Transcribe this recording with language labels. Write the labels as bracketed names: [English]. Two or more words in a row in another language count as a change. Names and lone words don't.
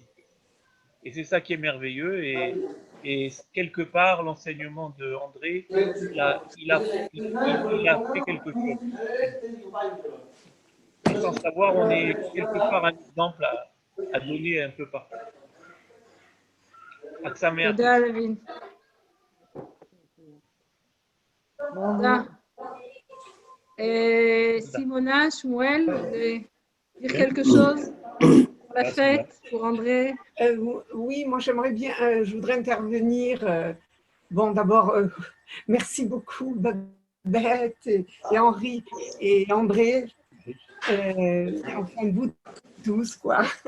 [French] Et c'est ça qui est merveilleux, et quelque part, l'enseignement de André, il a fait quelque chose. Et sans savoir, on est quelque part un exemple à donner un peu partout. [Hebrew] תודה, לוין. תודה. [French] Simona, Shmuel, vous voulez dire quelque chose pour la fête, pour André? Oui, moi j'aimerais bien, je voudrais intervenir. Bon, d'abord, merci beaucoup Babette et Henri et André, enfin vous tous, quoi.